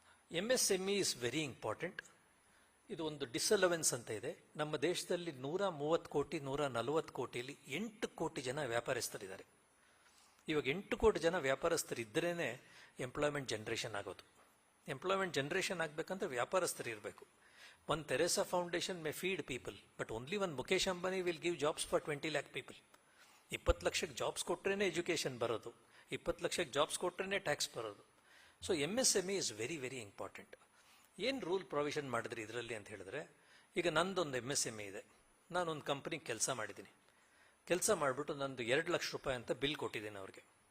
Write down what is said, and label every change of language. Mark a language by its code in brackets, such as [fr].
[en] MSME is very important. [kn] ಇದು ಒಂದು ಡಿಸಲವೆನ್ಸ್ ಅಂತ ಇದೆ. ನಮ್ಮ ದೇಶದಲ್ಲಿ 130 ಕೋಟಿ 140 ಕೋಟಿಯಲ್ಲಿ 8 ಕೋಟಿ ಜನ ವ್ಯಾಪಾರಸ್ಥರಿದ್ದಾರೆ. ಇವಾಗ 8 ಕೋಟಿ ಜನ ವ್ಯಾಪಾರಸ್ಥರಿದ್ದರೇ ಎಂಪ್ಲಾಯ್ಮೆಂಟ್ ಜನರೇಷನ್ ಆಗೋದು. ಎಂಪ್ಲಾಯ್ಮೆಂಟ್ ಜನರೇಷನ್ ಆಗಬೇಕಂದ್ರೆ ವ್ಯಾಪಾರಸ್ಥರು ಇರಬೇಕು. [en] One Teresa Foundation may feed people, but only one Mukesh Ambani will give jobs for 20 lakh people. [kn] 20 ಲಕ್ಷಕ್ಕೆ ಜಾಬ್ಸ್ ಕೊಟ್ರೇನೆ ಎಜುಕೇಷನ್ ಬರೋದು, 20 ಲಕ್ಷಕ್ಕೆ ಜಾಬ್ಸ್ ಕೊಟ್ರೇನೆ ಟ್ಯಾಕ್ಸ್ ಬರೋದು. [en] So MSME is very very important. [kn] ಏನು rule provision ಮಾಡಿದ್ರಿ ಇದರಲ್ಲಿ ಅಂತ ಹೇಳಿದ್ರೆ, ಈಗ ನಂದೊಂದು MSME ಇದೆ. ನಾನೊಂದು ಕಂಪ್ನಿಗೆ ಕೆಲಸ ಮಾಡಿದ್ದೀನಿ. ಕೆಲಸ ಮಾಡಿಬಿಟ್ಟು ನಂದು 2 ಲಕ್ಷ ರೂಪಾಯಿ ಅಂತ ಬಿಲ್ ಕೊಟ್ಟಿದ್ದೀನಿ ಅವ್ರಿಗೆ.